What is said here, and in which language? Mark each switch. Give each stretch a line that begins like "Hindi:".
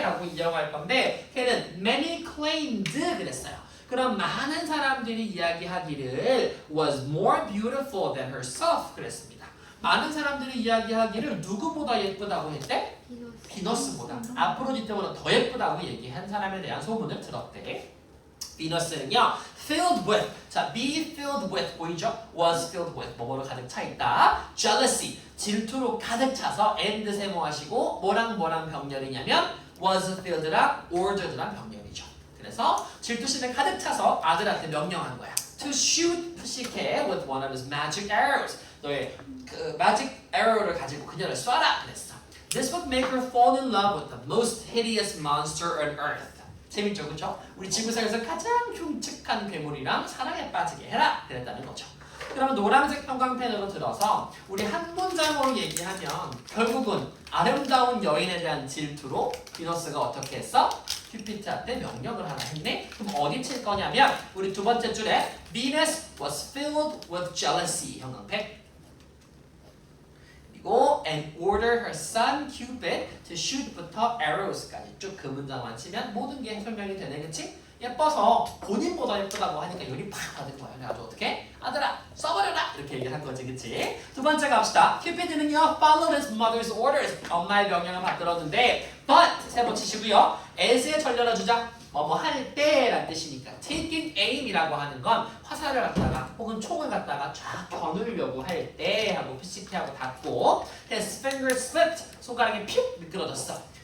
Korean: 라고 이어갈 건데 걔는 many claimed 그랬어요. 그럼 많은 사람들이 이야기하기를
English: was more beautiful than herself
Korean: 그랬습니다. 많은 사람들이 이야기하기를 누구보다 예쁘다고 했대? 비너스보다. 아프로디테보다 더 예쁘다고 얘기한 사람에 대한 소문을 들었대. 비너스는요, filled with, 자, be filled with 보이죠? was filled with, 뭐로 가득 차 있다. jealousy, 질투로 가득 차서 and 세모하시고 뭐랑 병렬이냐면 was filled랑 ordered랑 병렬이죠. 그래서 질투심에 가득 차서 아들한테 명령한 거야.
English: To shoot Psyche with one of his magic arrows.
Korean: 너의 그 magic arrow를 가지고 그녀를 쏴라 그랬어.
English: This would make her fall in love with the most hideous monster on earth.
Korean: 재밌죠, 그렇죠? 우리 지구상에서 가장 흉측한 괴물이랑 사랑에 빠지게 해라 그랬다는 거죠. 그러면 노란색 형광펜으로 들어서 우리 한 문장으로 얘기하면 결국은 아름다운 여인에 대한 질투로 비너스가 어떻게 했어? 큐피트한테 명령을 하나 했네. 그럼 어디 칠 거냐면 우리 두 번째 줄에
English: Venus was filled with jealousy
Korean: 형광펜.
English: and order her son Cupid to shoot
Korean: 부터 arrows까지 쭉 그 문장만 치면 모든 게 설명이 되네, 그치? 예뻐서 본인보다 예쁘다고 하니까 열이 팍 받은 거야. 그래가지고 어떻게? 아들아 써버려라 이렇게 얘기를 한 거지, 그치? 두 번째 갑시다.
English: Cupid는요 followed his mother's orders.
Korean: 엄마의 명령을 받들었는데 but 세모 치시고요. as에 전려라 주자. 뭐뭐 할 때라는 뜻이니까 taking aim이라고 하는 건 화살을 갖다가 혹은 총을 갖다가 쫙 겨누려고 할 때 하고 PCP하고 닫고
English: his finger slipped
Korean: 손가락이 픽 미끄러졌어.